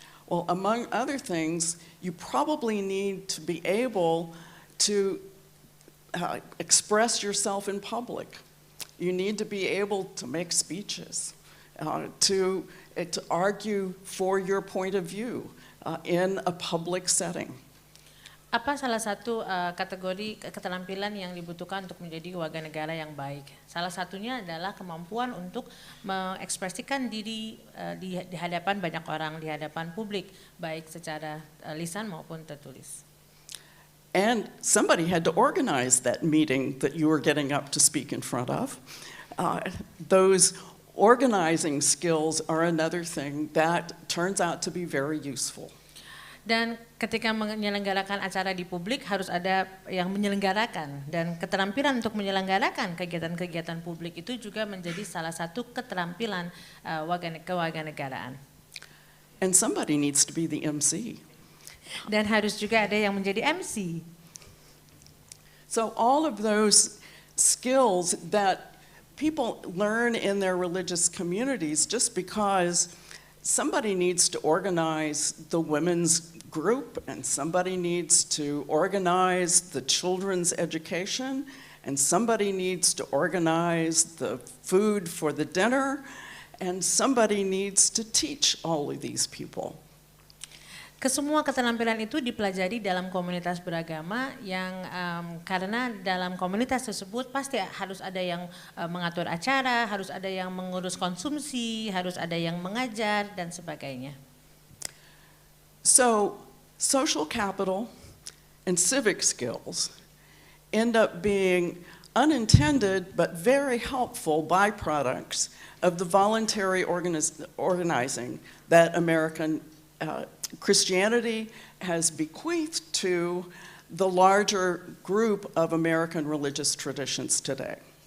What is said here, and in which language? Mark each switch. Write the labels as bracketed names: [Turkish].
[English] Well, among other things, you probably need to be able to express yourself in public. You need to be able to make speeches, to argue for your point of view in a public setting. [Indonesian] Apa salah satu kategori keterampilan yang dibutuhkan untuk menjadi warga negara yang baik? Salah satunya adalah kemampuan untuk mengekspresikan diri di hadapan banyak orang, di hadapan publik, baik secara lisan maupun tertulis. [English] And somebody had to organize that meeting that you were getting up to speak in front of. Those organizing skills are another thing that turns out to be very useful. [Indonesian] Dan ketika menyelenggarakan acara di publik harus ada yang menyelenggarakan, dan keterampilan untuk menyelenggarakan kegiatan-kegiatan publik itu juga menjadi salah satu keterampilan kewarganegaraan. [English] And somebody needs to be the MC. [Indonesian] Dan harus juga ada yang menjadi MC. [English] So all of those skills that people learn in their religious communities just because somebody needs to organize the women's group, and somebody needs to organize the children's education, and somebody needs to organize the food for the dinner, and somebody needs to teach all of these people. [Indonesian] Kesemua keterampilan itu dipelajari dalam komunitas beragama yang karena dalam komunitas tersebut pasti harus ada yang mengatur acara, harus ada yang mengurus konsumsi, harus ada yang mengajar dan sebagainya. [English] So, social capital and civic skills end up being unintended but very helpful byproducts of the voluntary organizing that American Christianity has bequeathed to the larger group of American religious traditions today.